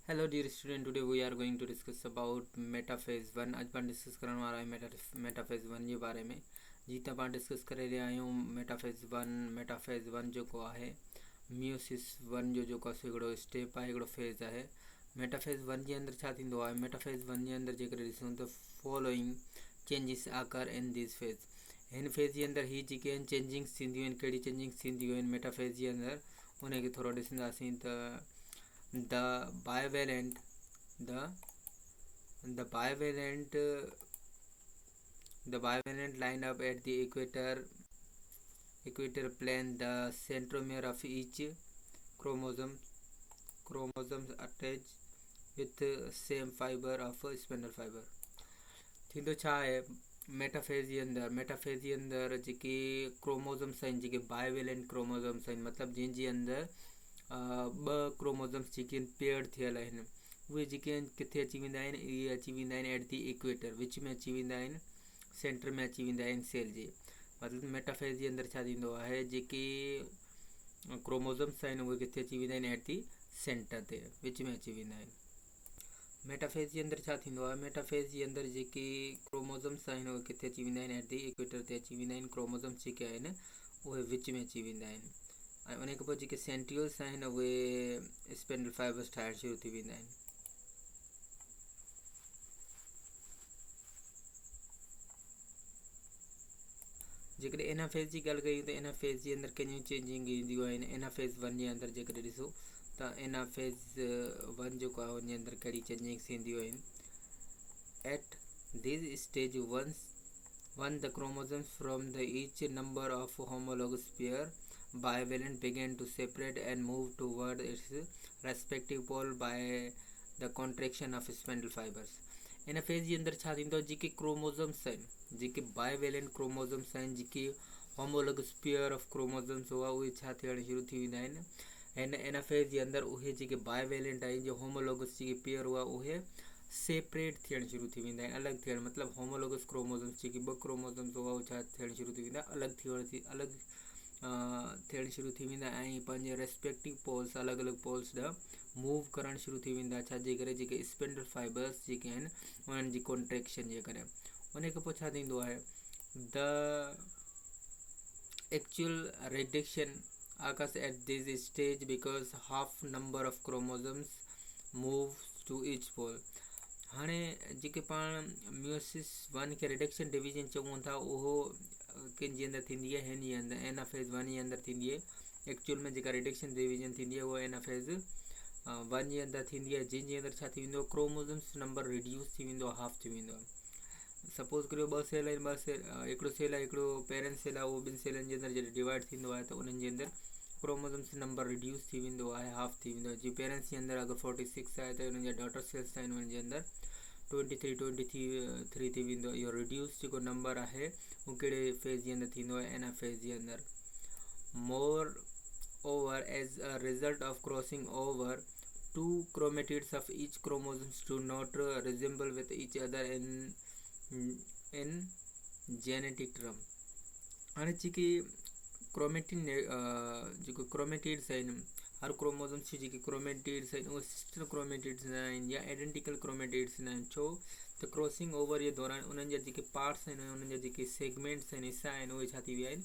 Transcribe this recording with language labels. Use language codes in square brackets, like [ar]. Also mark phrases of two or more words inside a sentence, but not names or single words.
[en] Hello dear student, Today we are going to discuss about metaphase one. [sd] अॼु पाण डिस्कस करण वारा आहियूं मेटाफेज वन जे बारे में। जीअं त पाण डिस्कस करे रहिया आहियूं मेटाफेज वन जेको आहे मियोसिस वन जो जेको आहे हिकिड़ो स्टेप आहे, हिकिड़ो फेज़ आहे। मेटाफेज वन जे अंदरि छा थींदो आहे? मेटाफेज वन जे अंदरि जेकर ॾिसूं त [en] following changes occur in this phase. [sd] हिन फेज़ जे अंदरि ही जेके आहिनि चेंजिंग्स थींदियूं आहिनि। कहिड़ी चेंजिंग्स थींदियूं आहिनि मेटाफेज जे अंदरि, उनखे थोरो ॾिसंदासीं त [en] the bivalent the the bivalent the bivalent line up at the equator plane. The centromere of each chromosomes attached with same fiber of spindle fiber. [sd] थींदो छा आहे मेटाफेज जे अंदरि जेके क्रोमोज़म्स आहिनि, जेके [en] bivalent chromosomes [sd] आहिनि, मतिलबु जंहिंजे अंदरि ॿ क्रोमोज़म्स जेके आहिनि पेयर्ड थियल आहिनि, उहे जेके आहिनि किथे अची वेंदा आहिनि? इहे अची वेंदा आहिनि [en] at the equator, [sd] विच में अची वेंदा आहिनि, सेंटर में अची वेंदा आहिनि सेल जे। मतिलबु मेटाफेज जे अंदरि छा थींदो आहे, जेके क्रोमोज़म्स आहिनि उहे किथे अची वेंदा आहिनि? [en] at the center [sd] ते, विच में अची वेंदा आहिनि। मेटाफेज जे अंदरि छा थींदो आहे? मेटाफेज जे अंदरि जेके क्रोमोज़म्स आहिनि उहे किथे अची वेंदा आहिनि? [en] at the equator [sd] ते अची वेंदा आहिनि। क्रोमोज़म्स जेके आहिनि उहे विच में अची वेंदा आहिनि। ऐं उन खां पोइ जेके सेंट्रियोल्स आहिनि उहे [en] spindle fibers [sd] ठाहिणु शुरू थी वेंदा आहिनि। जेकॾहिं एनाफेज जी ॻाल्हि कयूं त एनाफेज जे अंदरि कहिड़ियूं चेंजिंग ईंदियूं आहिनि? एनाफेज वन जे अंदरि जेकॾहिं ॾिसो त एनाफेज वन जेको आहे उन जे अंदरि कहिड़ी चेंजिंग्स ईंदियूं आहिनि? [en] at this stage one the chromosomes from the each number of homologous pair bivalent began to separate and move toward its respective pole by the contraction of spindle fibers. [sd] इन फेज़ जे अंदरि छा थींदो? जेके क्रोमोज़म्स आहिनि, जेके [en] bivalent chromosomes [sd] आहिनि, जेके [en] homologous pair of chromosomes [sd] हुआ, उहे छा थियणु शुरू थी वेंदा आहिनि? इन फेज़ जे अंदरि उहे जेके बाइवेलेंट आहिनि, जो होमोलॉगस जेके पेयर हुआ, उहे सेपरेट थियणु शुरू थी वेंदा आहिनि, अलॻि थियणु। मतिलबु [en] homologous chromosomes [sd] जेके ॿ क्रोमोज़म्स हुआ, उहे छा थियणु शुरू थी वेंदा? अलॻि थियणु शुरू थी वेंदा ऐं पंहिंजे [en] respective poles, [sd] अलॻि अलॻि पोल्स ॾांहुं मूव करणु शुरू थी वेंदा। छाजे करे? जेके [en] spindle fibers [sd] जेके आहिनि उन्हनि जी कॉन्ट्रेक्शन जे करे। उन खां पोइ छा थींदो आहे? [en] the actual reduction occurs at this stage because half number of chromosomes move to each pole. [sd] हाणे जेके पाण मियोसिस वन खे [en] reduction division [sd] चऊं था, उहो किन जे अंदरि थींदी आहे? हिन जे अंदरि एनाफेज वन जे अंदरि थींदी आहे। एक्चुअल में जेका [en] reduction division [sd] थींदी आहे उहा एनाफेज वन जे अंदरि थींदी आहे, जंहिंजे अंदरि छा थी वेंदो? [en] chromosomes number reduce [sd] थी वेंदो आहे, हाफ थी वेंदो आहे। सपोज़ करियो ॿ सेल आहिनि, हिकिड़ो सेल आहे, हिकिड़ो [en] parent cell [sd] आहे, उहो ॿिनि सेलनि जे अंदरि जॾहिं डिवाइड थींदो आहे त उन्हनि जे अंदरि [en] chromosomes number reduce [sd] थी वेंदो आहे, हाफ थी वेंदो आहे। जीअं पेरेंट्स जे अंदरि अगरि 46 आहे त हुननि जा [en] daughter cells [sd] आहिनि, उन्हनि जे अंदरि 23 थी वेंदो आहे। इहो रिड्यूस जेको नंबर आहे उहो कहिड़े फेज़ जे अंदरि थींदो आहे? एनाफेज जे अंदरि। [en] moreover as a result of crossing over two chromatids of each chromosomes do not resemble with each other in genetic term. [sd] हाणे जेके जेको क्रोमेटिड्स आहिनि, हर क्रोमोज़ोम्स जी जेके क्रोमेटिड्स आहिनि उहे [en] sister chromatids [sd] न आहिनि या [en] identical chromatids [sd] न आहिनि। छो त [en] crossing over [sd] जे दौरान उन्हनि जा जेके पार्ट्स आहिनि, उन्हनि जा जेके सेगमेंट्स आहिनि, हिसा आहिनि, उहे छा थी विया आहिनि?